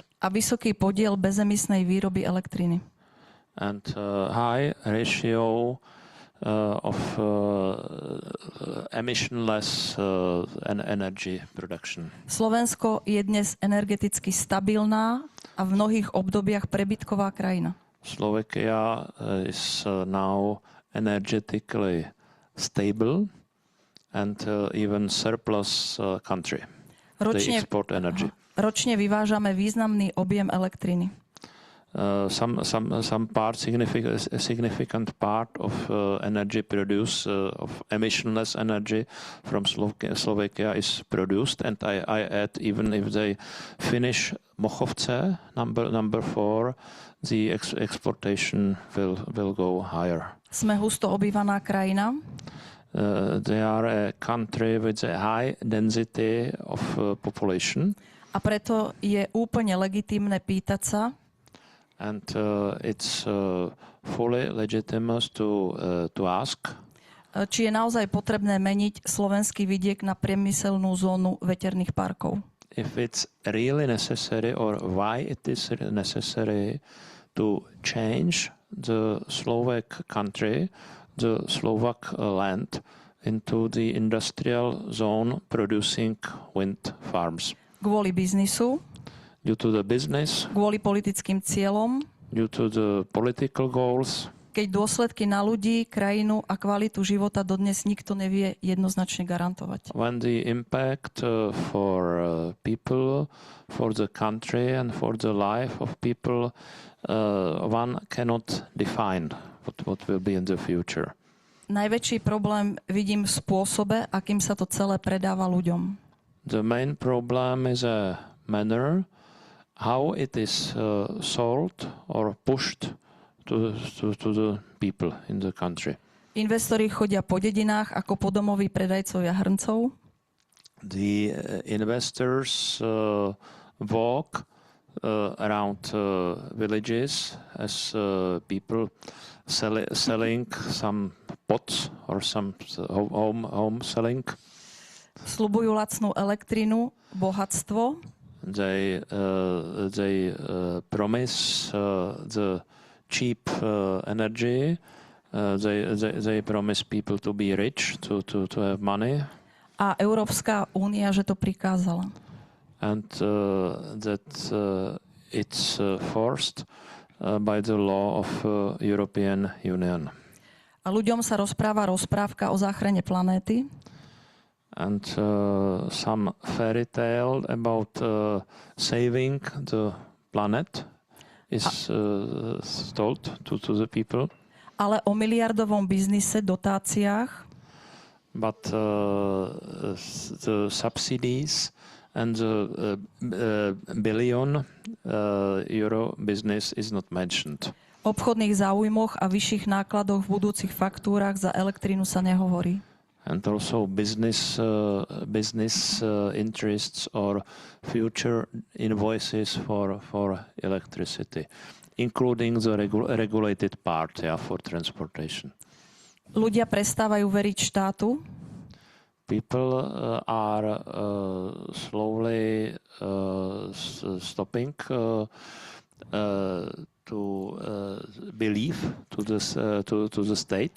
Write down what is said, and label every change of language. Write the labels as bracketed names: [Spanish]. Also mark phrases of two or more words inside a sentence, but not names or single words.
[Slovak] A vysoký podiel bezemisnej výroby elektriny. [English] And high ratio of emissionless energy production. [Slovak] Slovensko je dnes energeticky stabilná a v mnohých obdobiach prebytková krajina. [English] Slovakia is now energetically stable and even surplus country. They export energy. [Slovak] Ročne vyvážame významný objem elektriny. [English] Some part, significant part of energy produced, of emissionless energy from Slovakia is produced, and I add, even if they finish Mochovce, number 4, the exportation will go higher. [Slovak] Sme husto obývaná krajina. [English] They are a country with a high density of population. [Slovak] A preto je úplne legitímne pýtať sa, [English] and it's fully legitimate to ask, [Slovak] či je naozaj potrebné meniť slovenský vidiek na priemyselnú zónu veterných parkov. [English] If it's really necessary or why it is necessary to change the Slovak country, the Slovak land, into the industrial zone producing wind farms. [Slovak] Kvôli biznisu, [English] due to the business, [Slovak] kvôli politickým cieľom, [English] due to the political goals, [Slovak] keď dôsledky na ľudí, krajinu a kvalitu života dodnes nikto nevie jednoznačne garantovať. [English] when the impact for people, for the country and for the life of people, one cannot define what will be in the future. [Slovak] Najväčší problém vidím v spôsobe, akým sa to celé predáva ľuďom. [English] The main problem is a manner how it is sold or pushed to the people in the country. [Slovak] Investori chodia po dedinách ako podomoví predajcovia hrncov. [English] The investors walk around villages as people selling some pots or some home selling. [Slovak] Sľubujú lacnú elektrinu, bohatstvo. [English] They promise the cheap energy. They promise people to be rich, to have money. [Slovak] A Európska únia, že to prikázala. [English] And that it's forced by the law of European Union. [Slovak] A ľuďom sa rozpráva rozprávka o záchrane planéty. [English] And some fairy tale about saving the planet is told to the people. [Slovak] Ale o miliardovom biznise, dotáciách. [English] But the subsidies and the billion euro business is not mentioned. [Slovak] O obchodných záujmoch a vyšších nákladoch v budúcich faktúrach za elektrínu sa nehovorí. [English] And also business interests or future invoices for electricity, including the regulated part for transportation. [Slovak] Ľudia prestávajú veriť štátu. [English] People are slowly stopping to believe to the state.